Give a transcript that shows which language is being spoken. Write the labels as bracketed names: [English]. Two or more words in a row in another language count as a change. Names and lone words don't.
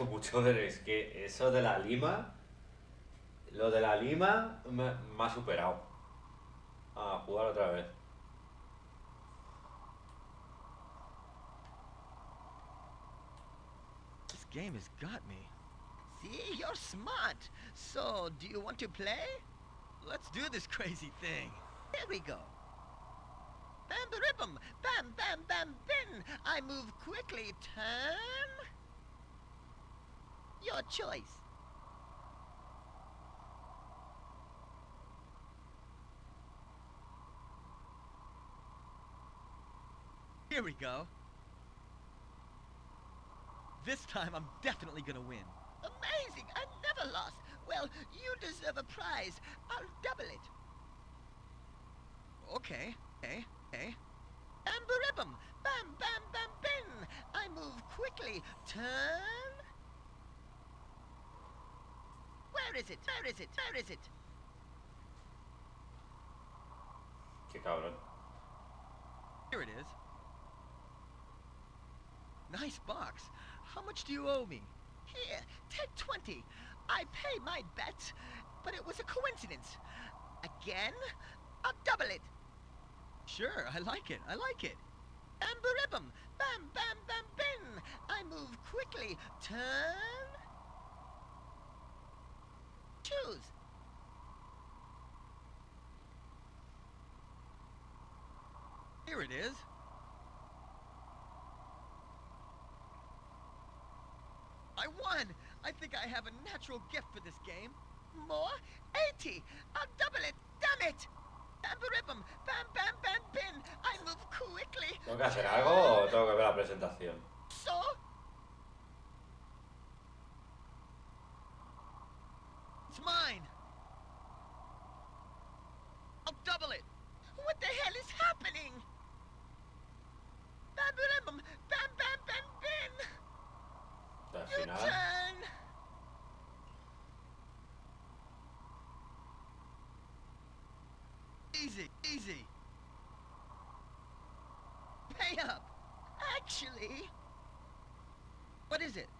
[Spanish] mucho, pero es que eso de la lima, lo de la lima me ha superado. A jugar otra vez. [English] This game has got me. See, you're smart. So, do you want to play? Let's do this crazy thing. Here we go. Bam, ba-ribum, bam, bam, bam, bin. I move quickly. Turn. Your choice. Here we go. This time I'm definitely gonna win. Amazing! I never lost. Well, you deserve a prize. I'll double it. Okay. Bam, ba-ribum, bam, bam, bam, bin. I move quickly. Turn. Where is it? Where is it? Where is it? [Spanish] Qué cabrón. [English] Here it is. Nice box. How much do you owe me? Here, take 20. I pay my bet, but it was a coincidence. Again, I'll double it. Sure, I like it. Bam, ba-ribum, bam, bam, bam, bin. I move quickly. Turn. Choose. Here it is. I won! I think I have a natural gift for this game. More? 80. I'll double it. Damn it. Bam, ba-ribum, bam, bam, bam, bin. I move quickly. [Spanish] ¿Tengo que hacer algo o tengo que ver la presentación? [English] So? It's mine. I'll double it. What the hell is happening? Bam, ba-ribum, bam, bam, bam, bin. Al Your final. turn. Easy. Pay up. Actually, What is it?